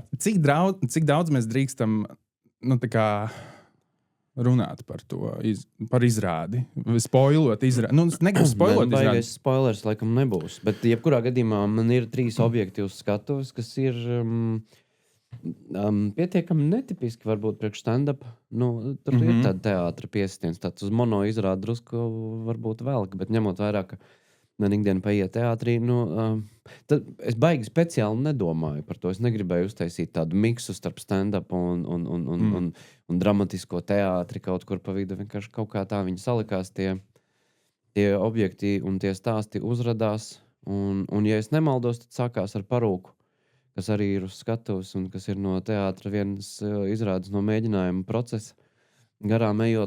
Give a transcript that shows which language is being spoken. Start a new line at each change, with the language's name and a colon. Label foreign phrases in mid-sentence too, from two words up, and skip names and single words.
Latvian: cik daudz mēs drīkstam, tā kā runāt par to, par izrādi? Spoilot izrādi. Es negribu spoilot izrādi. Baigais spoilers laikam nebūs. Bet jebkurā gadījumā man ir 3 objekti uz skatuves, kas ir pietiekami netipiski varbūt priekš stand-up. Tur ir tāda teātra piesitiens. Tāds uz mono izrādi drusku varbūt velk, bet ņemot vērā, ka man ikdiena paiet teātrī, tad es baigi speciāli nedomāju par to. Es negribēju uztaisīt tādu miksu starp stand-up un dramatisko teātri kaut kur pa vidu. Vienkārši kaut kā tā viņi salikās tie objekti un tie stāsti uzradās. Un ja es nemaldos, tad sākās ar parūku, kas arī ir uz skatuves un kas ir no teātra vienas izrādes no mēģinājuma procesa garām ejot.